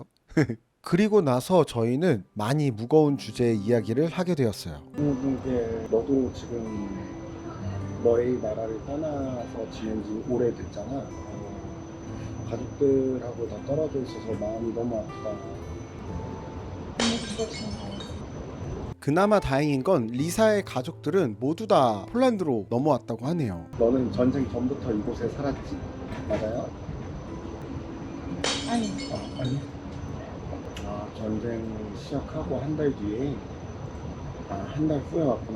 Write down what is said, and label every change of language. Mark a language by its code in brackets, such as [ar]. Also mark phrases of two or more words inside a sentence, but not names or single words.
[ko] 그리고 나서 저희는 많이 무거운 주제의 이야기를 하게 되었어요. 이게 너도 지금 너의 나라를 떠나서 지낸 지 오래됐잖아. 가족들하고 다 떨어져 있어서 마음이 너무 아프다. [ru] Мне тут больше не нравится. [ko] 그나마 다행인 건 리사의 가족들은 모두 다 폴란드로 넘어왔다고 하네요. 너는 전쟁 전부터 이곳에 살았지? 맞아요? [ru] Они. [ko] 아니. 전쟁 시작하고 한 달 뒤에 한 달 후에 왔구나.